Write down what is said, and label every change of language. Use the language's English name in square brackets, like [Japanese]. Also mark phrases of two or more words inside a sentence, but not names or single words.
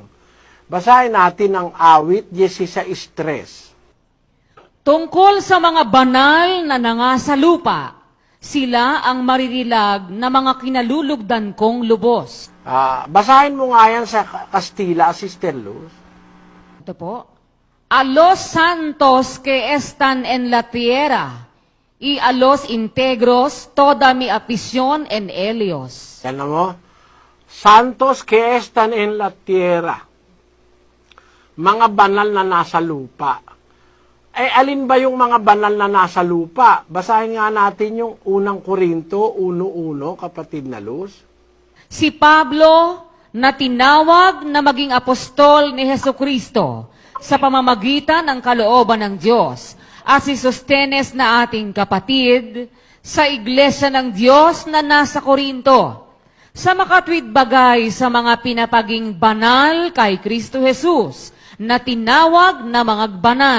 [Filipino] Basahin natin ang awit 16:3. Tungkol sa mga banal na nangasa lupa, sila ang maririlag na mga kinalulugdan kong lubos. Basahin mo nga yan sa Kastila, Sister Luz. Ito po. [Spanish] A los santos que están en la tierra, y a los integros toda mi afición en ellos. [Filipino] Yan mo. [Spanish] Santos que están en la tierra. [Filipino] Mga banal na nasa lupa. Alin ba yung mga banal na nasa lupa? Basahin nga natin yung unang Korinto 1:1, kapatid na Luz. Si Pablo na tinawag na maging apostol ni Jesucristo sa pamamagitan ng kalooban ng Diyos, at si Sostenes na ating kapatid sa iglesia ng Diyos na nasa Korinto, sa makatwid bagay sa mga pinapaging banal kay Kristo Jesus, na tinawag na mga banal.